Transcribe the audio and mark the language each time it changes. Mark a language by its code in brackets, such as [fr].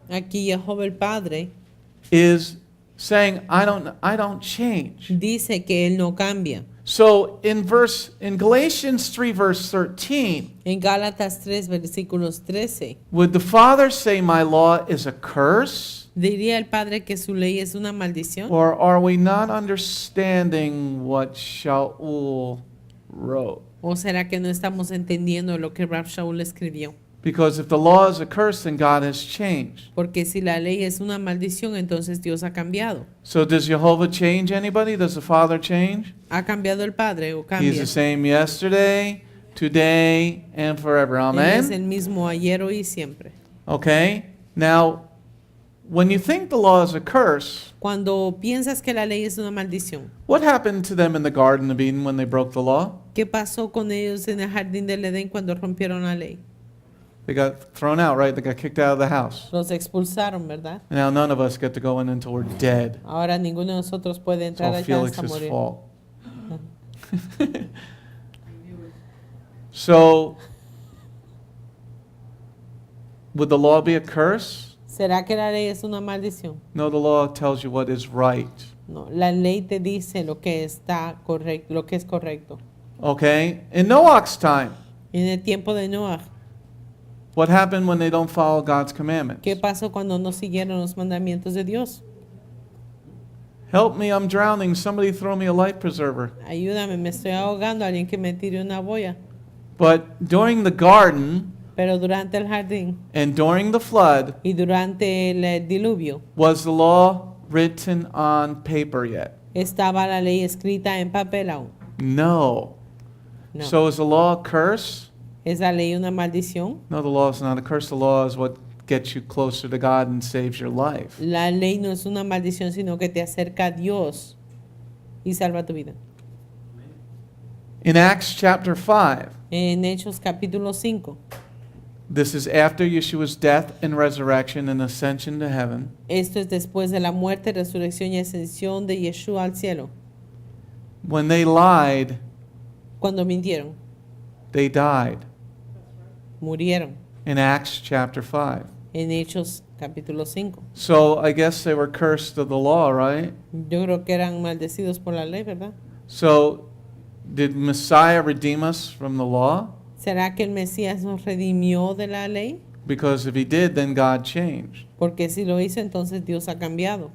[es] Aquí Jehová el Padre [en] is saying, I don't change. [es] dice que Él no cambia. [en] So in Galatians 3, verse 13, [es] En Gálatas 3, versículos 13, [en] would the Father say my law is a curse? [es] ¿diría el Padre que su ley es una maldición? [en] Or are we not understanding what Sha'ul wrote? [es] ¿O será que no estamos entendiendo lo que Rab Shaul escribió? [en] Because if the law is a curse, then God has changed. [es] Porque si la ley es una maldición, entonces Dios ha cambiado. [en] So does Jehovah change anybody? Does the Father change? [es] ¿Ha cambiado el Padre o [en] He's [es] cambia? [en] the same yesterday, today, and forever. [es] Él es [en] Amen? [es] el mismo ayer, hoy y siempre. [en] Okay? Now, when you think the law is a curse, [es] Cuando piensas que la ley es una maldición, [en] what happened to them in the Garden of Eden when they broke the law? [es] ¿qué pasó con ellos en el jardín del Edén cuando rompieron la ley? [en] They got thrown out, right? They got kicked out of the house. [es] Los expulsaron, ¿verdad? [en] Now none of us get to go in until we're dead. [es] Ahora ninguno de nosotros puede [en] It's [es] entrar [en] all [es] allá hasta [en] Felix's [es] morir. [en] fault. So, would the law be a curse? [es] ¿Será que la ley es una maldición? [en] No, the law tells you what is right. [es] No, la ley te dice lo que está correcto, lo que es correcto. [en] Okay? In Noah's time, [es] En el tiempo de Noah, [en] what happened when they don't follow God's commandments? [es] ¿qué pasó cuando no siguieron los mandamientos de Dios? [en] Help me, I'm drowning. Somebody throw me a life preserver. [es] Ayúdame, me estoy ahogando, alguien que me tire una boya. [en] But during the garden [es] Pero durante el jardín [en] and during the flood, [es] y durante el diluvio, [en] was the law written on paper yet? [es] ¿estaba la ley escrita en papel aún? [en] No. [es] No. [en] So is the law a curse? [es] ¿Es la ley una maldición? [en] No, the law is not a curse. The law is what gets you closer to God and saves your life. [es] La ley no es una maldición, sino que te acerca a Dios y salva tu vida. [en] In Acts chapter 5, [es] En Hechos capítulo 5, [en] this is after Yeshua's death and resurrection and ascension to heaven. [es] esto es después de la muerte, resurrección y ascensión de Yeshua al cielo. [en] When they lied, [es] Cuando mintieron, [en] they died. [es] murieron. [en] In Acts chapter 5. [es] En Hechos capítulo 5. [en] So I guess they were cursed of the law, right? [es] Yo creo que eran maldecidos por la ley, ¿verdad? [en] So did Messiah redeem us from the law? [es] ¿Será que el Mesías nos redimió de la ley? [en] Because if he did, then God changed. [es] Porque si lo hizo, entonces Dios ha cambiado.